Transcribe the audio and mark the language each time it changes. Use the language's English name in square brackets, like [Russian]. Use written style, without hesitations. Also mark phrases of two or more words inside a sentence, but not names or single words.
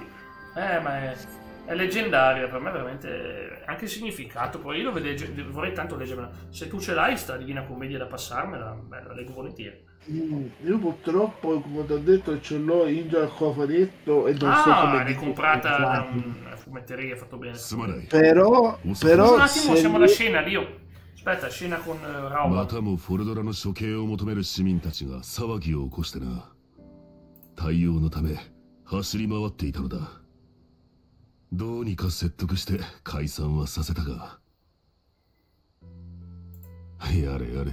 [Italian] Ma è leggendaria, per me veramente anche il significato. Poi io vorrei tanto leggermela. Se tu ce l'hai, sta Divina Commedia da passarmela, la leggo volentieri. Io purtroppo, come ti ho detto, ce l'ho in già al cofanetto e non so come L'hai comprata da utilizzarli. una fumetteria, fatto bene. [Japanese] すまない [Italian] Però Un attimo, se siamo alla io- scena, Dio. Aspetta, scena con [Japanese] ま [Italian] Rauma. [Japanese] たもフォルドラの処刑を求める市民たちが騒ぎを起こしてな。対応のため走り回っていたのだ。どうにか説得して解散はさせたが。やれやれ。